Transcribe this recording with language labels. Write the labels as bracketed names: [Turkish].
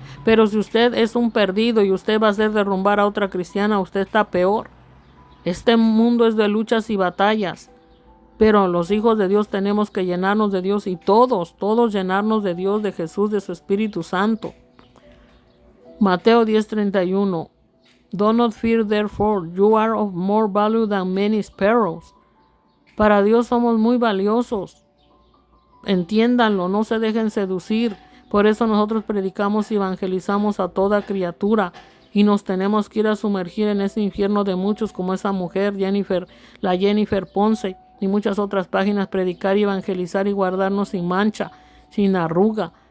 [Spanish] Pero si usted es un perdido y usted va a hacer derrumbar a otra cristiana, usted está peor. Este mundo es de luchas y batallas. Pero los hijos de Dios tenemos que llenarnos de Dios y todos llenarnos de Dios, de Jesús, de su Espíritu Santo. Mateo 10:31. [English] Do not fear therefore, you are of more value than many sparrows. [Spanish] Para Dios somos muy valiosos. Entiéndanlo, no se dejen seducir. Por eso nosotros predicamos y evangelizamos a toda criatura y nos tenemos que ir a sumergir en ese infierno de muchos, como esa mujer, la Jennifer Ponce, y muchas otras páginas, predicar y evangelizar y guardarnos sin mancha, sin arruga.